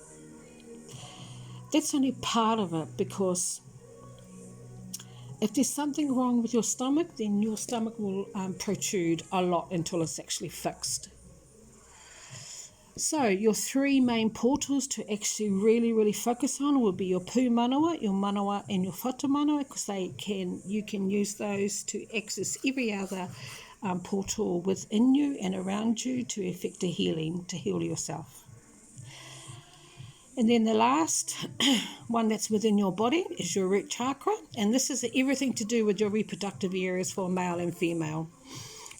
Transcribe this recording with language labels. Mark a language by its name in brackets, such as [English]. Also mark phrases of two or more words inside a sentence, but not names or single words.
[English] That's only part of it, because if there's something wrong with your stomach, then your stomach will protrude a lot until it's actually fixed. So your 3 main portals to actually really, really focus on will be your [Māori] pū manawa, [English] your manawa and your [Māori] whatu manawa, [English] because you can use those to access every other portal within you and around you to effect a healing, to heal yourself. And then the last one that's within your body is your root chakra, and this is everything to do with your reproductive areas for male and female.